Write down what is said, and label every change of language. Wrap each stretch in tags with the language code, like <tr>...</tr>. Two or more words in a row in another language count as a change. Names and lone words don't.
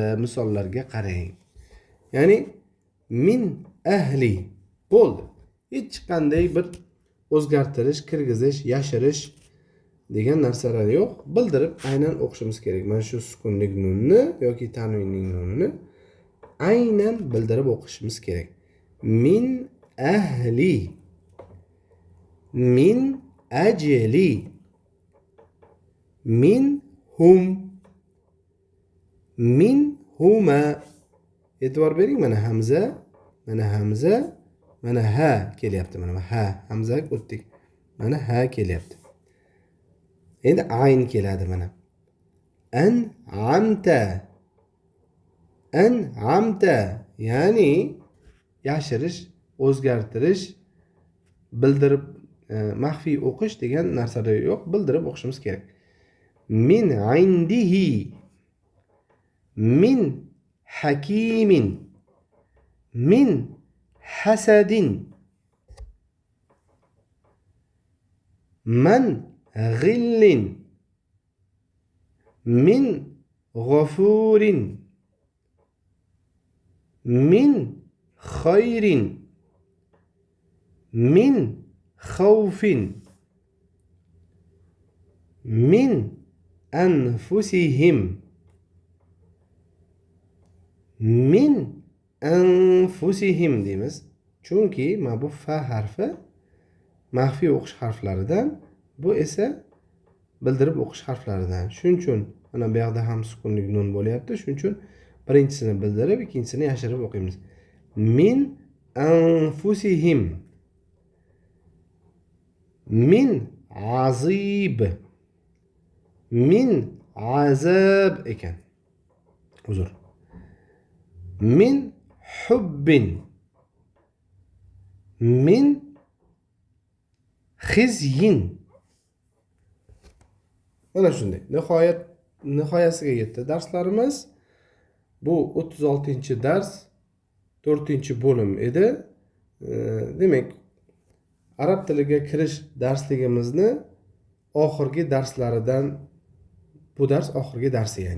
<uz>Misollarga qarang. Ya'ni</uz> <ar>من أهل</ar> <uz>bo'ldi. Hech qanday bir o'zgartirish, kirgizish, yashirish degan narsalar yo'q. Bildirib aynan o'qishimiz kerak. Mana shu sukunlik nunni yoki tanvinning nunini aynan bildirib o'qishimiz kerak.</uz> <ar>من أهل، من أجل، منهم، منهما.</ar> <uz>E'tibor bering, mana hamza, mana hamza, mana ha kelyapti. Mana ha, hamza o'tdik. Mana ha kelyapti. Endi ayn keladi mana.</uz> <ar>أنعمت، أنعمت,</ar> <uz>ya'ni yashirish, o'zgartirish, bildirib maxfiy o'qish degan narsalar yo'q. Bildirib o'qishimiz kerak.</uz> <ar>من عنده، من حكيم، من حسد، من غل، من غفور, من خير، من خوف، من أنفسهم، من أنفسهم deymiz.</ar> <uz>Chunki mana bu fa harfi maxfiy o'qish harflaridan, bu esa bildirib o'qish harflaridan. Shuning uchun mana bu yoqda ham sukunlik nun bo'lyapti. Shuning uchun birinchisini bildirib, ikkinchisini yashirib o'qiymiz.</uz> <ar>من أنفسهم، من عذب، من عذاب ekan.</ar> <uz>Uzr.</uz> <ar>من حب، من خزي.</ar> <uz>Mana shunday. Nihoyasiga yetdi darslarimiz. Bu 36-dars 4-bo'lim edi. Demak, arab tiliga kirish darsligimizni oxirgi darslaridan bu dars oxirgi darsi, ya'ni.</uz>